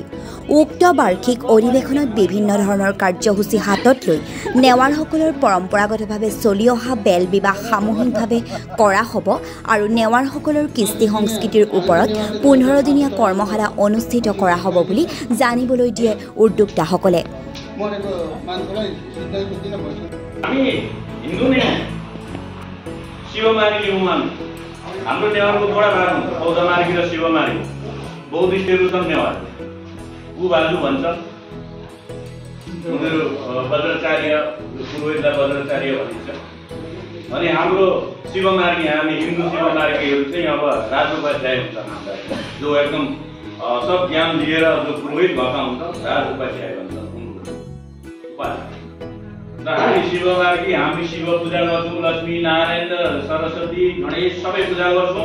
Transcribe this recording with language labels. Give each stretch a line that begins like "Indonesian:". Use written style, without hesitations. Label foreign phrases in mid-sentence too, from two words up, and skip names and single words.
Assamese: উক্ত বাৰ্ষিক অধিৱেশনত বিভিন্ন ধৰণৰ কাৰ্যসূচী হাতত লৈ নেৱাৰসকলৰ পৰম্পৰাগতভাৱে চলি অহা বেল বিবাহ সামূহিকভাৱে কৰা হ'ব আৰু নেৱাৰসকলৰ কৃষ্টি সংস্কৃতিৰ ওপৰত 15 দিনীয়া কৰ্মশালা অনুষ্ঠিত কৰা হ'ব বুলি জানিবলৈ দিয়ে উদ্যোক্তাসকলে।
Nepali: हामी हिन्दू नै शिवमारी लिउमान हाम्रो नेवारको थोडा भाग हुन्छ बौद्धमारी र शिवमारी बौद्धिस्टहरू छन् नेवार उ भालु भन्छ उनीहरू वज्राचार्य पुरोहितलाई वज्राचार्य भनिन्छ अनि हाम्रो शिवमारी हामी हिन्दू शिवमारीहरू चाहिँ अब राजोपाध्याय हुन्छ हामीलाई जो एकदम सब ज्ञान लिएर जो पुरोहित भएका हुन्छ राजोपाध्याय भन्छ हामी शिवमार्गी हामी शिव पूजा गर्छौँ लक्ष्मी नारायण सरस्वती गणेश सबै पूजा गर्छौँ।